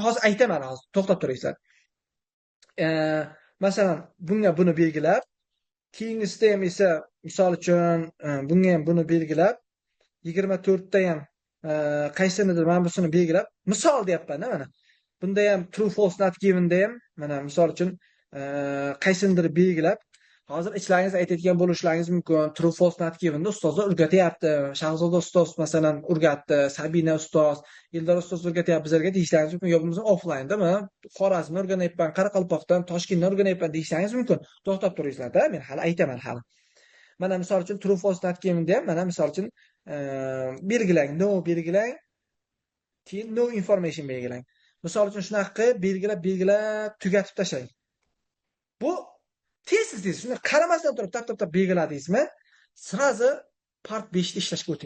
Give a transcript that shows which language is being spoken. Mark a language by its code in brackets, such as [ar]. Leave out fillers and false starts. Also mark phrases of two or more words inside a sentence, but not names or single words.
[uz] Hozir aytaman, hozir to'xtab turinglar. Masalan, bunga buni belgilab, keyingisida ham esa misol uchun bunga ham buni belgilab, 24 da ham qaysinidir mana busini belgilab, misol deyapman-da mana. Bunda ham [en] true false not given [uz] da ham mana misol uchun qaysinidir belgilab, hozir ichlaringizda aytadigan bo'lishlaringiz mumkin. [en] True false not given [uz] da ustozlar o'rgatyapti. Shahzoda ustoz masalan o'rgatdi, Sabina ustoz, Eldor ustoz o'rgatyapti bizlarga deyishlaringiz mumkin. Yo bo'lmasa offlayn-dami? Xorazmni o'rganyapman, Qoraqalpoqdan, Toshkentdan o'rganyapman deyishlaringiz mumkin. To'xtab turinglar-da, men hali aytaman hali. Mana misol uchun [en] true false not given [uz] da ham mana misol uchun belgilang, no belgilang, keyin [en] no information [uz] belgilang. Misol uchun shunaqa qilib belgilab tugatib tashlang. Bu tez shuni qaramasdan turib tap belgiladingizmi, sirazi part 5 da ishlashga o'ting.